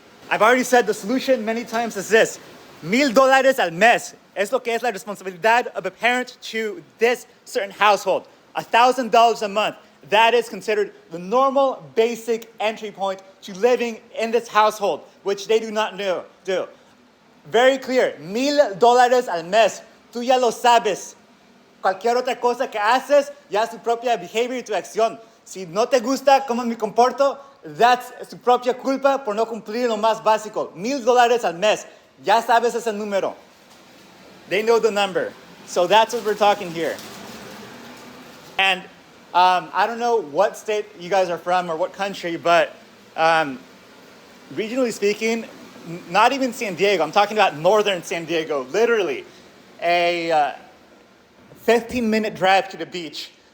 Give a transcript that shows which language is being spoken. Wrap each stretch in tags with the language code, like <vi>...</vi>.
<en>I've already said the solution many times is this. $1,000</en> <es>al mes es lo que es la responsabilidad</es> <en>of a parent to this certain household. $1,000 a month. That is considered the normal basic entry point to living in this household, which they do not do. Very clear.</en> <es>$1,000 al mes. Tú ya lo sabes. Cualquier otra cosa que haces, ya es tu propia behavior y tu acción. Si no te gusta cómo me comporto, that's su propia culpa por no cumplir lo más básico. $1,000 al mes. Ya sabes ese número.</es> <en>They know the number. So that's what we're talking here. And I don't know what state you guys are from or what country, but regionally speaking, not even San Diego. I'm talking about northern San Diego. Literally, a 15-minute drive to the beach.</en>